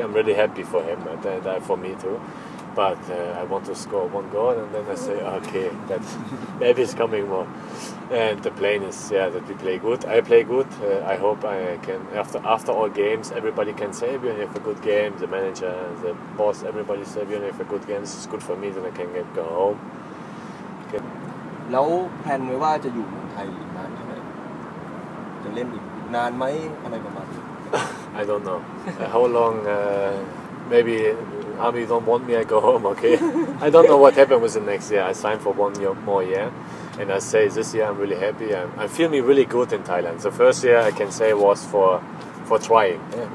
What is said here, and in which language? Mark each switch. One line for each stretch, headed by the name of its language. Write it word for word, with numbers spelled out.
English: I'm really happy for him and, and uh, for me too. But uh, I want to score one goal and then I say, okay, that's maybe it's coming more. And the plan is, yeah, that we play good. I play good. Uh, I hope I can after after all games, everybody can say we have a good game. The manager, the boss, everybody say we have a good game. This is good for me. Then I can get go home. Okay.
Thai: แล้วแพลนไว้ว่าจะอยู่เมืองไทยอีกนานแค่ไหนจะเล่นอีกนานไหมอะไรประมาณนี้
English: I don't know uh, how long uh, maybe army don't want me I go home okay I don't know what happened with the next year I signed for one year more year and I say this year I'm really happy I'm, I feel me really good in Thailand the first year I can say was for for trying yeah.